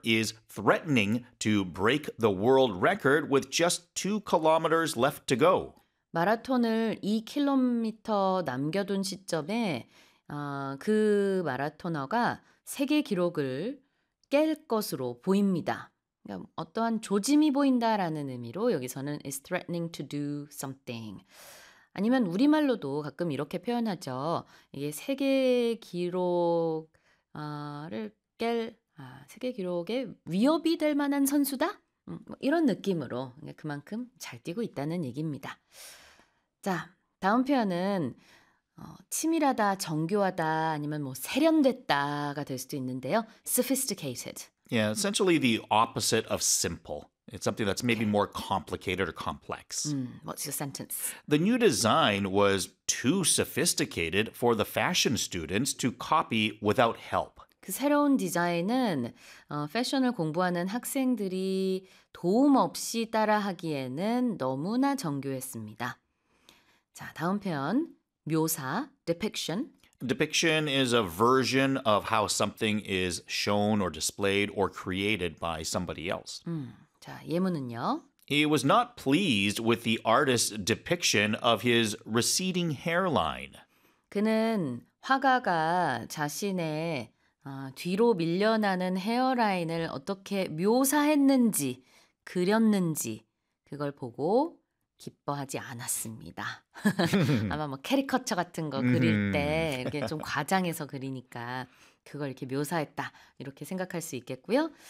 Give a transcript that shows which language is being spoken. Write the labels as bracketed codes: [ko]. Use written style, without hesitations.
[en] is threatening to break the world record with just 2 kilometers left to go. [ko] 마라톤을 2km 남겨둔 시점에 그 마라토너가 세계 기록을 깰 것으로 보입니다. 어떠한 조짐이 보인다라는 의미로 여기서는 [en] is threatening to do something. [ko] 아니면 우리말로도 가끔 이렇게 표현하죠. 이게 세계 기록을 깰, 세계 기록에 위협이 될 만한 선수다? 뭐 이런 느낌으로 그만큼 잘 뛰고 있다는 얘기입니다. 자, 다음 표현은 치밀하다, 정교하다, 아니면 뭐 세련됐다가 될 수도 있는데요. [en] Sophisticated. Yeah, essentially the opposite of simple. It's something that's maybe more complicated or complex. What's your sentence? The new design was too sophisticated for the fashion students to copy without help. [ko] 그 새로운 디자인은 패션을 공부하는 학생들이 도움 없이 따라하기에는 너무나 정교했습니다. 자, 다음 표현. 묘사, depiction. [en] Depiction is a version of how something is shown or displayed or created by somebody else. [ko] 자, 예문은요? [en] He was not pleased with the artist's depiction of his receding hairline. [ko] 그는 화가가 자신의 뒤로 밀려나는 헤어라인을 어떻게 묘사했는지, 그렸는지 그걸 보고 기뻐하지 않았습니다. 아마 뭐 캐리커처 같은 거 그릴 때 이게 좀 과장해서 그리니까 그걸 이렇게 묘사했다 이렇게 생각할 수 있겠고요.